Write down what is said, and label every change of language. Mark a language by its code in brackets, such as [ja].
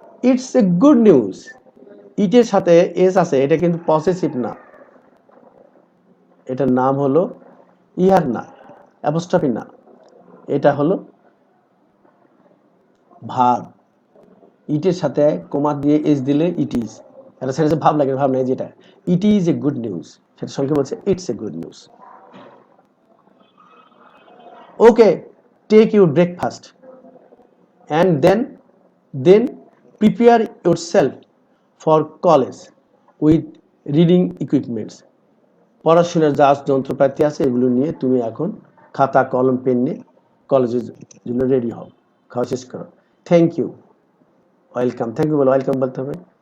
[en] it's a good news, [bn] ইটের সাথে S আছে, এটা কিন্তু পসেসিভ না, এটার নাম হলো ইহার না, অ্যাপোস্ট্রফি না, এটা হলো ভাব। ইটের সাথে কোমা দিয়ে এস দিলে ইট ইজ, এটা সেটা ভাব লাগে, ভাব নাই, যেটা [en] it is a good news [bn] সেটা সংক্ষেপ বলছে [en] It's a good news. Okay, take your breakfast and then prepare yourself for college with reading equipments. [bn] পড়াশোনার যা যন্ত্রপাতি আছে এগুলো নিয়ে তুমি এখন খাতা কলম পেন নিয়ে কলেজের জন্য রেডি হও, খাওয়া শেষ করো। Thank you, welcome, thank you বলো, ওয়েলকাম বলতে হবে।